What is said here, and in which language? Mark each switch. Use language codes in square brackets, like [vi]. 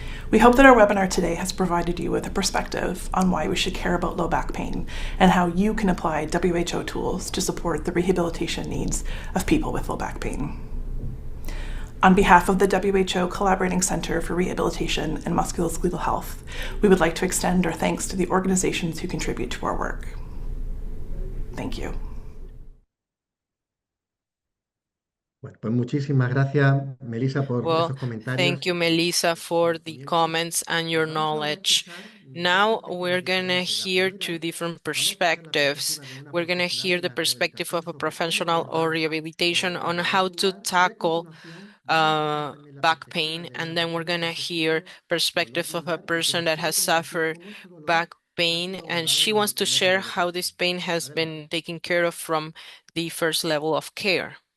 [en] We hope that our webinar today has provided you with a perspective on why we should care about low back pain and how you can apply WHO tools to support the rehabilitation needs of people with low back pain. On behalf of the WHO Collaborating Center for Rehabilitation and Musculoskeletal Health, we would like to extend our thanks to the organizations who contribute to our work. Thank you. [es] Bueno, pues muchísimas gracias, Melissa, por [en] Well, [es] esos comentarios. [en] thank you, Melissa, for the comments and your knowledge. Now we're gonna hear two different perspectives. We're gonna hear the perspective of a professional or rehabilitation on how to tackle back pain, and then we're gonna hear perspective of a person that has suffered back pain, and she wants to share how this pain has been taken care of from the first level of care.